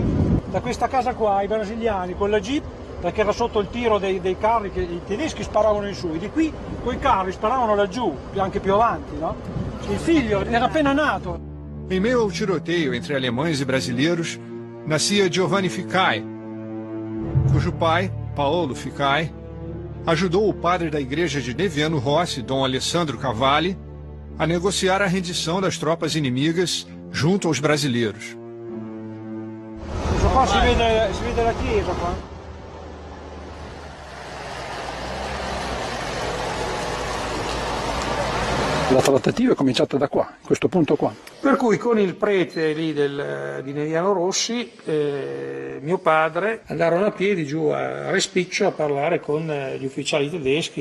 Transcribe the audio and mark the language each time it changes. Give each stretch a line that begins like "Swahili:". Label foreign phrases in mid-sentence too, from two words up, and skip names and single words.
Italian: Da questa casa qua i brasiliani con la jeep, perché era sotto il tiro dei carri che i tedeschi sparavano in su, e di qui con i carri sparavano laggiù, anche più avanti, no? Il figlio era appena nato.
Portuguese: Em meio ao tiroteio entre alemães e brasileiros, nascia Giovanni Ficai, cujo pai, Paolo Ficai, ajudou o padre da igreja de Neviano Rossi, Dom Alessandro Cavalli, a negociar a rendição das tropas inimigas junto aos brasileiros.
Italian: Qua si vede la chiesa qua. La trattativa è cominciata da qua, questo punto qua. Per cui con il prete lì di Neviano Rossi, mio padre, andarono a piedi giù a Respiccio a parlare con gli ufficiali tedeschi.